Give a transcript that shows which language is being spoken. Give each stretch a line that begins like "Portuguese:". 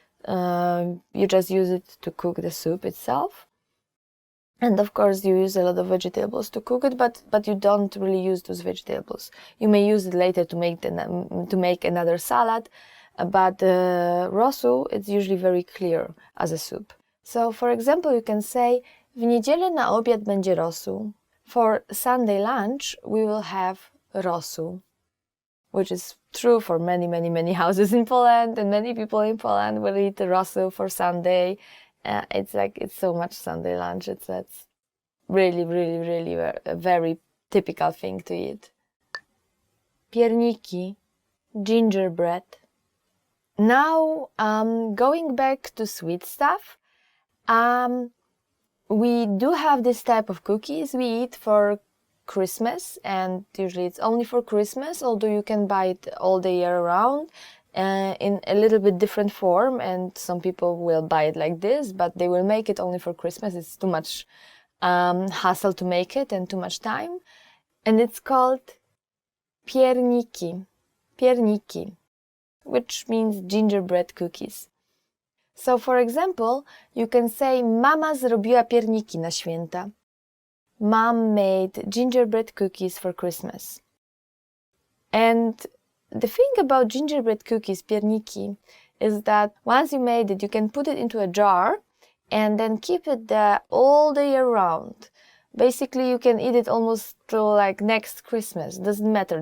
English: You just use it to cook the soup itself. And of course, you use a lot of vegetables to cook it, but you don't really use those vegetables. You may use it later to make another salad, but rosół, it's usually very clear as a soup. So, for example, you can say,
Polish: w niedzielę na obiad będzie rosół.
English: For Sunday lunch, we will have rosół, which is true for many, many, many houses in Poland, and many people in Poland will eat rosół for Sunday. It's so much Sunday lunch. That's really, really, really a very typical thing to eat. Pierniki, gingerbread. Now, going back to sweet stuff, we do have this type of cookies we eat for Christmas, and usually it's only for Christmas, although you can buy it all the year around. In a little bit different form, and some people will buy it like this, but they will make it only for Christmas. It's too much hassle to make it and too much time. And it's called pierniki, which means gingerbread cookies. So, for example, you can say,
Polish: mama zrobiła pierniki na święta.
English: Mom made gingerbread cookies for Christmas. And the thing about gingerbread cookies, pierniki, is that once you made it, you can put it into a jar and then keep it there all the year round. Basically, you can eat it almost till like next Christmas. Doesn't matter.